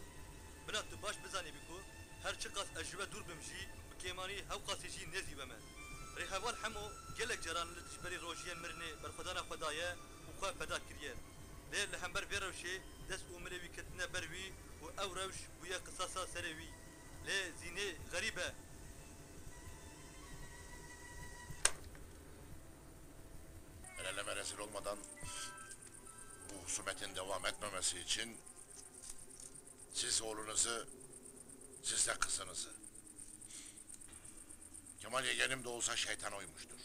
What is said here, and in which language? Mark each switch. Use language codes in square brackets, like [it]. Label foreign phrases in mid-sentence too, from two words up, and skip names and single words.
[ku] Bina tu baş bizanî bî ku her çi qas ez ji we dûr bim jî bi kêmanî hew qasî jî nezî we me. Rêheval hemû gelek caran li dijberî rojiyên mirinê berxwedana Xweda ye û xwe feda kiriye. Lê li hember vê rewşê dest û milê wî ketine ber wî û ew rewş bûye qisasa serê wî. Lê zînê xerîb e. [tr] El eleme rezil olmadan bu husumetin devam etmemesi için siz oğlunuzu, siz de kızınızı. Kemal yeğenim de olsa şeytana uymuştur.